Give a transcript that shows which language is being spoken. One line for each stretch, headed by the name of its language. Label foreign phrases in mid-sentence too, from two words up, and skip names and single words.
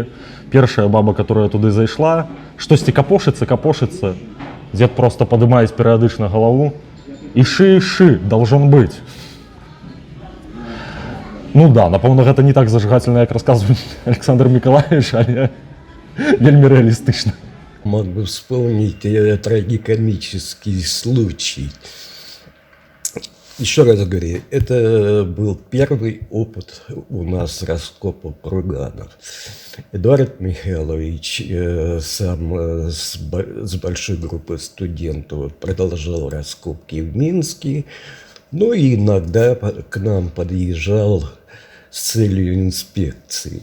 Belarusian: Першая баба, которая туды зайшла, штосьці капошыцца. Дзед просто падымае перыядычна галаву. Ішы, должен быць. Ну да, напэўна, гэта не так зажигательно, як расказвае Александр Миколаевич, але вельмі реалистично.
Russian: Могу вспомнить трагикомический случай. Еще раз говорю, это был первый опыт у нас раскопа курганов. Эдуард Михайлович сам с большой группой студентов продолжал раскопки в Минске, но и иногда к нам подъезжал с целью инспекции.